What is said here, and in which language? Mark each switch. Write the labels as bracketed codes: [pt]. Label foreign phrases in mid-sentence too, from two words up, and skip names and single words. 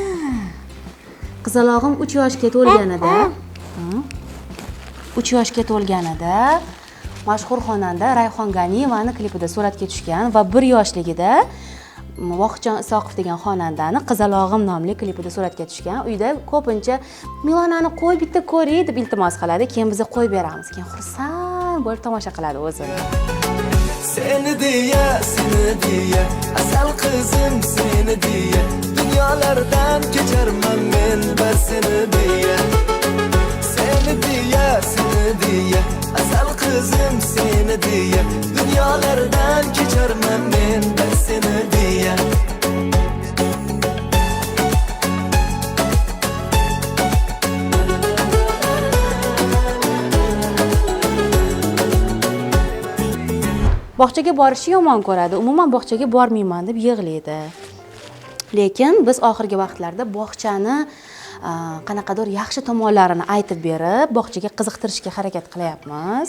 [uz] Qizalog'im 3 yoshga to'lganida, 3 yoshga to'lganida mashhur xonanda Rayhon Ganiyevani klipida suratga tushgan va 1 yoshligida Vohidjon Isoqov degan xonandani Qizalog'im nomli klipida suratga tushgan. Uyda ko'pincha Milanani qo'y bitta ko'ray deb iltimos qiladi, keyin biz qo'yib beramiz. Keyin xursand bo'lib tomosha qiladi o'zi. [tr] Seni diye asal kızım seni diye dünyalardan geçermem ben seni diye asal kızım seni diye dünyalardan geçermem ben seni diye. [uz] Bog'chaga borishni yomon ko'radi. Umuman bog'chaga bormayman deb yig'laydi. Lekin biz oxirgi vaqtlarda bog'chani qanaqadir yaxshi tomonlarini aytib berib, bog'chaga qiziqtirishga harakat qilyapmiz.